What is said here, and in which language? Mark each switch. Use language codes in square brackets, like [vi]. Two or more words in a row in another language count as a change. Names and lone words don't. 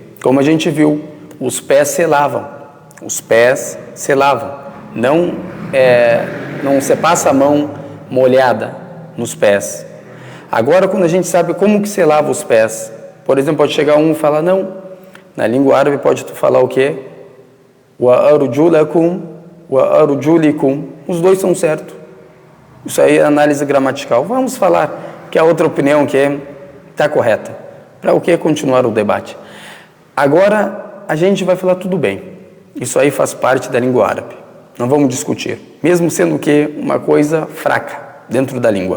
[pt] Como a gente viu, os pés se lavam. Os pés se lavam. Não se passa a mão molhada nos pés. Agora, quando a gente sabe como que se lava os pés, por exemplo, pode chegar um e falar, não, na língua árabe pode tu falar o quê? [ar] وأرجلكم، وأرجلكم. [pt] Os dois são certos. Isso aí é análise gramatical. Vamos falar que a outra opinião que está correta. Para o que continuar o debate? Agora, a gente vai falar tudo bem. Isso aí faz parte da língua árabe. Não vamos discutir. Mesmo sendo que uma coisa fraca dentro da língua.